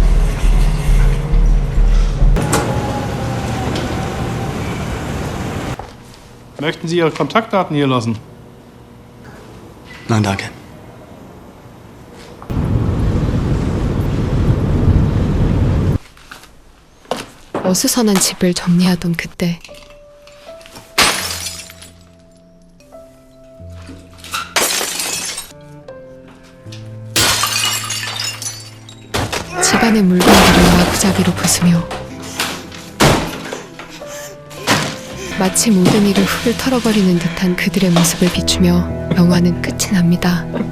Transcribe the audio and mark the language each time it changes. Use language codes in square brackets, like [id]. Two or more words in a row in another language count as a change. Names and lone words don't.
[de] Möchten Sie Ihre Kontaktdaten hier lassen? Nein, danke. [ko] 어수선한 집을 정리하던 그때 집안의 물건들을 마구잡이로 부수며 마치 모든 일을 훌 털어버리는 듯한 그들의 모습을 비추며 영화는 끝이 납니다.